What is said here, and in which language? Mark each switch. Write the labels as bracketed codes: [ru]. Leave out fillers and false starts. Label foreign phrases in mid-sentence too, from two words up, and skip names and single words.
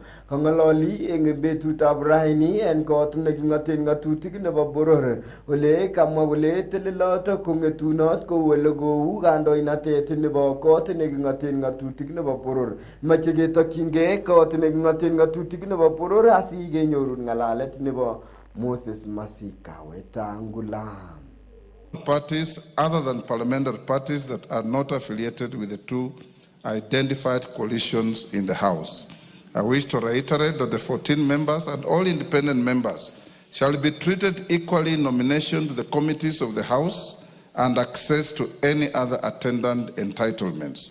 [kln] Kong'ololi eng betutab raini en kot neking'oten ng'atutik nebo boror ole kamwa kole telelot kong'etunot kou ole kou kandoinatet nebo kot neking'oten ng'atutik nebo boror. Mache ketokyingei kot neking'oten ng'atutik nebo boror asikenyoru ng'alalet nebo Moses Masika Wetangula. [en] Parties other than parliamentary parties that are not affiliated with the two identified coalitions in the House. I wish to reiterate that the 14 members and all independent members shall be treated equally in nomination to the committees of the House and access to any other attendant entitlements.